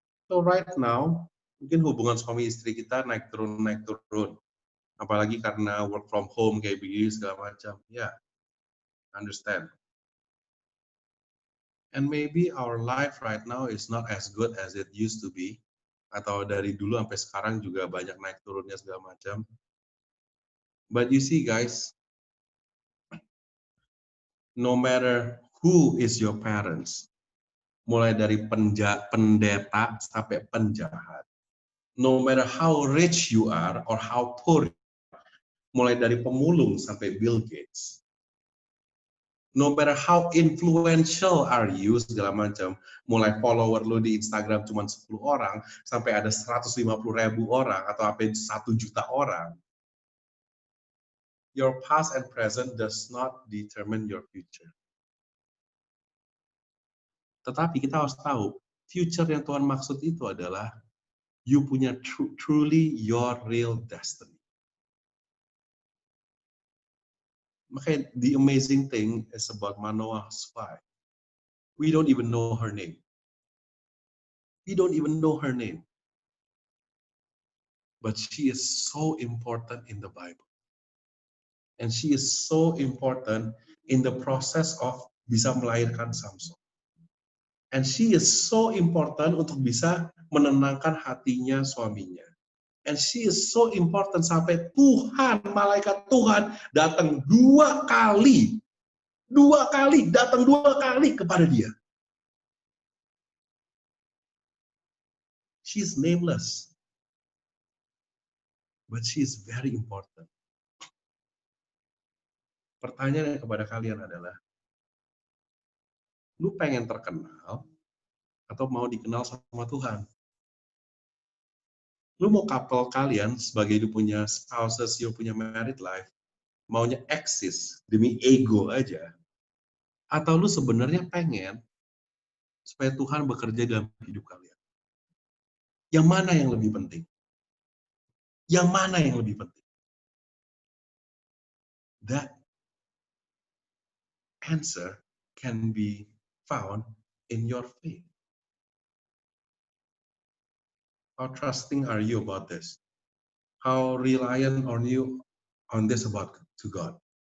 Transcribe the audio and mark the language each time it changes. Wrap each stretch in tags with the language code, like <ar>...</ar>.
<en>So right now,</en> <id>mungkin hubungan suami istri kita naik turun. Apalagi karena</id> <en>work from home</en> <id>kayak begini segala macam. Ya,</id> <en>understand. And maybe our life right now is not as good as it used to be.</en> <id>Atau dari dulu sampai sekarang juga banyak naik turunnya segala macam.</id> <en>But you see guys, no matter who is your parents,</en> <id>mulai dari pendeta sampai penjahat,</id> <en>no matter how rich you are or how poor,</en> <id>mulai dari pemulung sampai Bill Gates,</id> <en>no matter how influential are you,</en> <id>segala macam, mulai follower lo di Instagram cuma 10 orang, sampai ada 150.000 orang, atau sampai 1 juta orang,</id> <en>your past and present does not determine your future.</en> <id>Tetapi kita harus tahu, future yang Tuhan maksud itu adalah you punya</id> <en>truly your real destiny. Makanya the amazing thing is about Manoah's wife. We don't even know her name. We don't even know her name. But she is so important in the Bible. And she is so important in the process of</en> <id>bisa melahirkan Samson.</id> <en>And she is so important</en> <id>untuk bisa menenangkan hatinya suaminya.</id> <en>And she is so important</en> <id>sampai Tuhan, malaikat Tuhan datang 2 kali. 2 kali, datang 2 kali kepada dia.</id> <en>She is nameless. But she is very important.</en> <id>Pertanyaan kepada kalian adalah, lu pengen terkenal atau mau dikenal sama Tuhan? Lu mau couple kalian sebagai lu punya spouses, you punya married life, maunya eksis demi ego aja? Atau lu sebenarnya pengen supaya Tuhan bekerja dalam hidup kalian? Yang mana yang lebih penting? Yang mana yang lebih penting?</id> <en>That answer can be found in your faith. How trusting are you about this? How reliant are you on this about to God?</en>